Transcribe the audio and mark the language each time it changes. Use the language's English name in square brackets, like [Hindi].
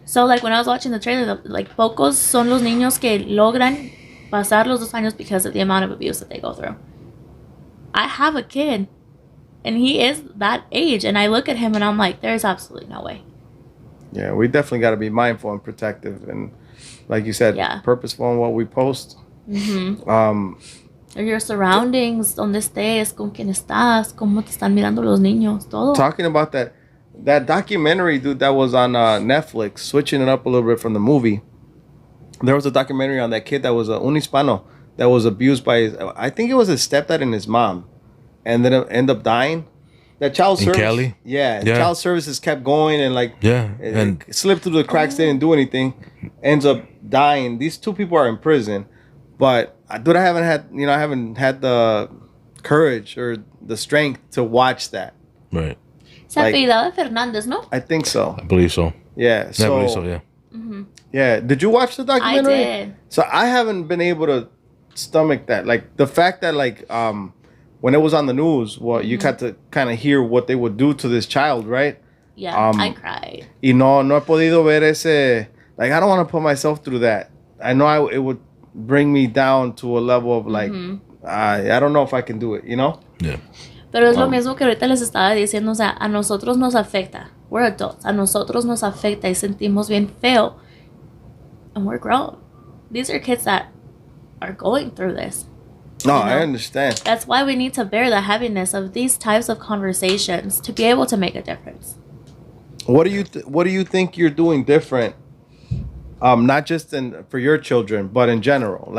[English] So like when I was watching the trailer, like [Spanish] pocos son los niños que logran pasar los 2 años [English] because of the amount of abuse that they go through. I have a kid, and he is that age, and I look at him and I'm like, there's absolutely no way. Yeah, we definitely got to be mindful and protective, and like you said, purposeful in what we post. Or your surroundings, [Spanish] donde estés, con quién estás, cómo te están mirando los niños, todo. [English] Talking about that documentary, dude, that was on Netflix, switching it up a little bit from the movie. There was a documentary on that kid that was [Spanish] un hispano [English] that was abused by I think it was his stepdad and his mom, and then ended up dying. That child service, Cali? Yeah, child services kept going and and it slipped through the cracks. Didn't do anything. Ends up dying. These 2 people are in prison, but dude, I haven't had the courage or the strength to watch that. Right. [Spanish] Se apellidaba Fernández, ¿no? [English] I think so. I believe so. Yeah. I believe so. Yeah. Yeah. Did you watch the documentary? I did. So I haven't been able to stomach that. Like the fact that when it was on the news, you got to kind of hear what they would do to this child, right? Yeah, I cried. [Spanish] Y no he podido ver ese. [English] Like I don't want to put myself through that. I know it would bring me down to a level of like, I don't know if I can do it, you know? Yeah. [Spanish] Pero es lo mismo que ahorita les estaba diciendo, o sea, a nosotros nos afecta. [English] We're adults. [Spanish] A nosotros nos afecta y sentimos bien feo. [English] And we're grown. These are kids that are going through this. No, You know? I understand. That's why we need to bear the heaviness of these types of conversations to be able to make a difference. What do you think you're doing different? Not just for your children, but in general.